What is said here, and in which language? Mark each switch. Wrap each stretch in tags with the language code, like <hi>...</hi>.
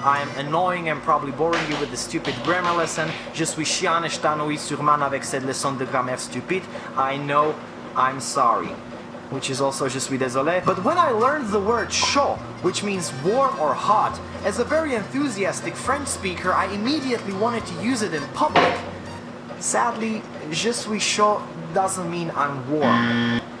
<en>I am annoying and probably boring you with the stupid grammar lesson.</en> <fr>Je suis chiant et je t'ennuie sûrement avec cette leçon de grammaire stupide.</fr> <en>I know, I'm sorry. Which is also</en> <fr>je suis désolé.</fr> <en>But when I learned the word chaud, which means warm or hot, as a very enthusiastic French speaker, I immediately wanted to use it in public. Sadly,</en> <fr>je suis chaud</fr> <en>doesn't mean I'm warm.</en>